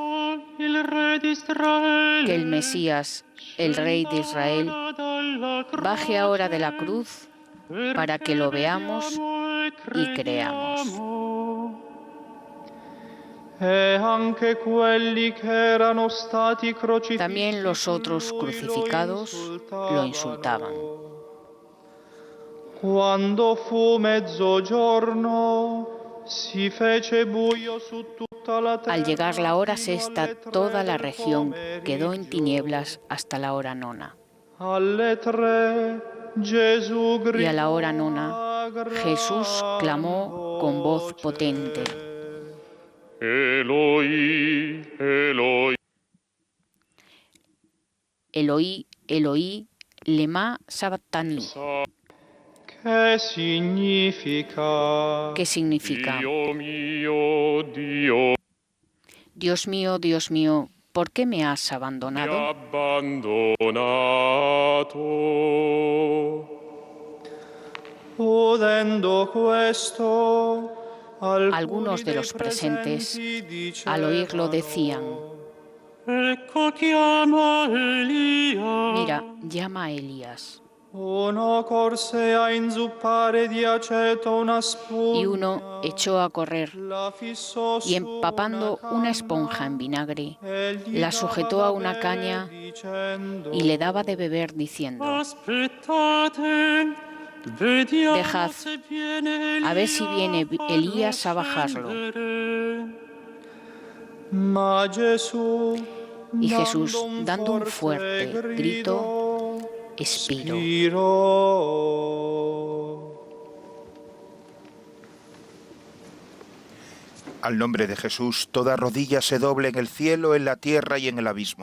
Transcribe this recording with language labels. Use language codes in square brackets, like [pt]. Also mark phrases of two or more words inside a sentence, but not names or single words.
[es] Que el Mesías, el Rey de Israel, baje ahora de la cruz para que lo veamos y creamos. También los otros crucificados lo insultaban. [it] Quando fu mezzogiorno, si fece buio su tutta la terra. [es] Al llegar la hora sexta, toda la región quedó en tinieblas hasta la hora nona. [it] Alle 3, Gesù gridò. [es] Y a la hora nona, Jesús clamó con voz potente: [arc] Eloi, Eloi. Eloí, Eloí, lema sabachthani. [es] ¿Qué significa? ¿Qué significa? [it] Dio mio, Dio. [es] Dios mío, ¿por qué me has abandonado? [it] Abbandonato. Udendo questo, [es] Algunos de los presentes, al oírlo, decían: [it] Ecco chiama Elia. [es] mira, llama a Elías. [it] Uno corse a inzuppare di aceto una spugna. [es] Y uno echó a correr [it] La fissò [es] y, [it] su [es] empapando una esponja en vinagre, [it] e gli [es] la sujetó [it] dava [es] a [it] da [es] una [it] bere [es] caña [it] dicendo, [es] y le daba de beber, diciendo: [it] Aspettate, vediamo [es] dejad, [it] se viene [es] a ver si viene [it] Elia a [es] Elías a bajarlo. [it] scendere. Ma Gesù, [es] Y Jesús, dando un fuerte grito, expiró. Al nombre de Jesús, toda rodilla se doble en el cielo, en la tierra y en el abismo.